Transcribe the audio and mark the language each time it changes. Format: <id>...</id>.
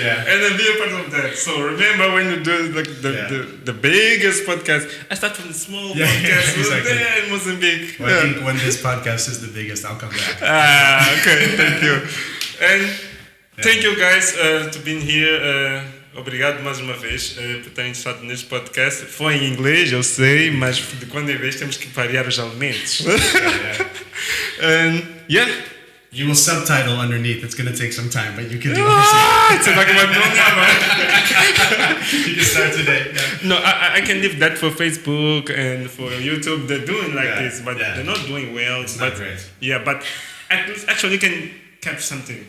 <en>And then be a part of that. So remember when you do the biggest podcast, I start from the small podcast there in Mozambique. Well, I think when this podcast is the biggest, I'll come back. Okay, thank you. And thank you guys to being here.</en> <pt>Obrigado mais uma vez por terem estado neste podcast. Foi em inglês, eu sei, mas de quando em vez temos que variar os elementos.</pt> <en>And you will subtitle underneath. It's going to take some time, but you can do it. You can start today. Yeah. No, I can leave that for Facebook and for YouTube. They're doing this, but they're not doing well. It's not great. Yeah, but actually you can catch something.</en>